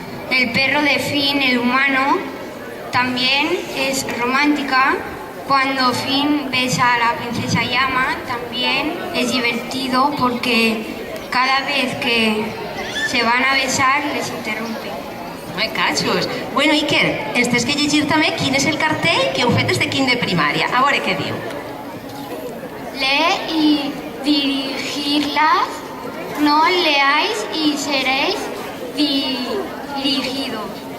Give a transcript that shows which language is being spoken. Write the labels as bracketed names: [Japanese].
[Spanish] El perro de Finn, el humano, también es romántica. Cuando Finn besa a la princesa Llama, también es divertido porque cada vez que se van a besar les interrumpe. [Catalan] Ai, cachos. Bueno, Iker, ens tens que llegir també quin és el cartell que heu fet des de quint de primària. A veure què diu. [Spanish] Lee y dirigirlas, no leáis y seréis dirigidos.